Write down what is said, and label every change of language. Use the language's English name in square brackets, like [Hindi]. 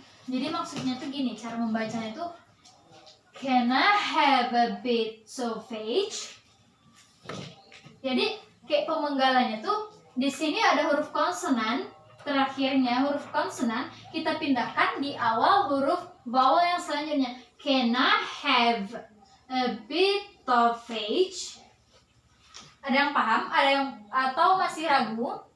[Indonesian] Jadi maksudnya tuh gini, cara membacanya tuh [English] can I have a bit sausage? [Indonesian] Jadi kayak pemenggalannya tuh di sini ada huruf konsonan, terakhirnya huruf konsonan kita pindahkan di awal huruf vowel yang selanjutnya. [English] Can I have a bit of sausage? [Indonesian] Ada yang paham? Ada yang atau masih ragu?